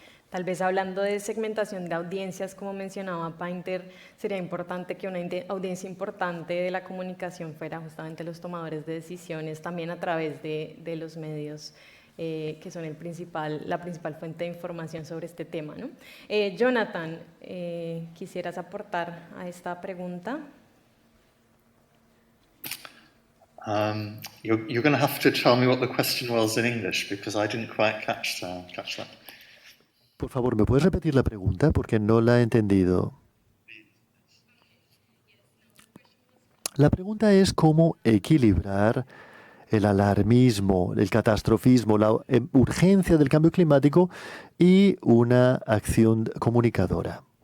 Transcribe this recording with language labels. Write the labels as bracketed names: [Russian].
[Spanish] Tal vez hablando de segmentación de audiencias, como mencionaba Painter, sería importante que una audiencia importante de la comunicación fuera justamente los tomadores de decisiones, también a través de los medios, que son la principal fuente de información sobre este tema, ¿no? Jonathan, ¿quisieras aportar a esta pregunta? [English] You're going to have to tell me what the question was in English, because I didn't quite catch that. [Spanish] Por favor, ¿me puedes repetir la pregunta? Porque no la he entendido. La pregunta es cómo equilibrar el alarmismo, el catastrofismo, la urgencia del cambio climático y una acción comunicadora.